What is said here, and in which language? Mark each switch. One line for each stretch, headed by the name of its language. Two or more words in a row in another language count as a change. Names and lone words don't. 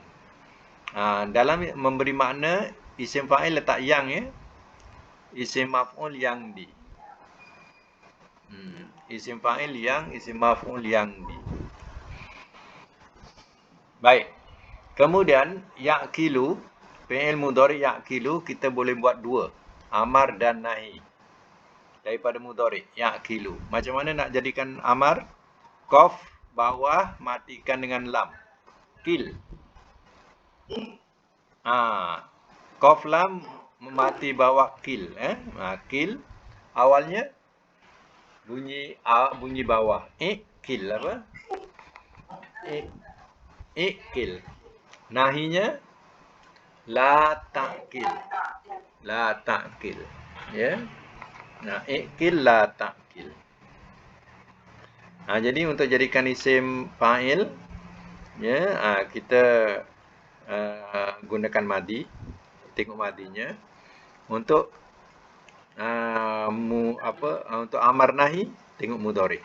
Malay: Dalam memberi makna
Arabic: اسم فاعل
Malay: letak yang ya.
Arabic: اسم مفعول
Malay: yang di.
Arabic: اسم فاعل
Malay: yang,
Arabic: اسم مفعول
Malay: yang di. Baik. Kemudian ya'kilu,
Arabic: فعل مضارع
Malay: ya'kilu kita boleh buat dua, amar dan nahi. Daripada mudhari ya'kilu. Macam mana nak jadikan amar? Qaf bawah matikan dengan lam. Kil. Qaf lam mati bawah kil, kil awalnya bunyi bawah. Kil apa? Kil. Nahinya
Arabic: لا تأكل. لا تأكل. Ya. إكل لا تأكل.
Malay: Jadi untuk jadikan
Arabic: اسم فاعل
Malay: ya, kita gunakan madi. Tengok madinya. Untuk untuk amar nahi tengok mudhari.